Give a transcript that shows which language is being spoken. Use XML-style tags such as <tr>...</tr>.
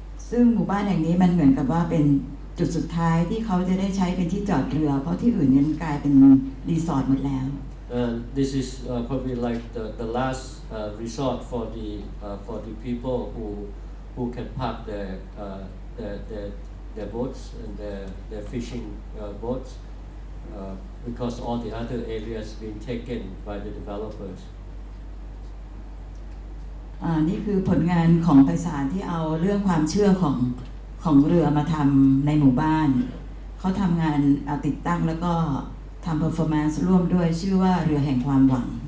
<th>ซึ่งหมู่บ้านแห่งนี้มันเหมือนกับว่าเป็นจุดสุดท้ายที่เขาจะได้ใช้เป็นที่จอดเรือ เพราะที่อื่นนั้นกลายเป็นรีสอร์ทหมดแล้ว</th> <en>This is probably like the last resort for the people who can park their boats and their fishing boats because all the other areas been taken by the developers.</en> <th>นี่คือผลงานของไพศาลที่เอาเรื่องความเชื่อของเรือมาทำในหมู่บ้านเขาทำงานติดตั้งแล้วก็ทำ performance ร่วมด้วยชื่อว่าเรือแห่งความหวัง</th>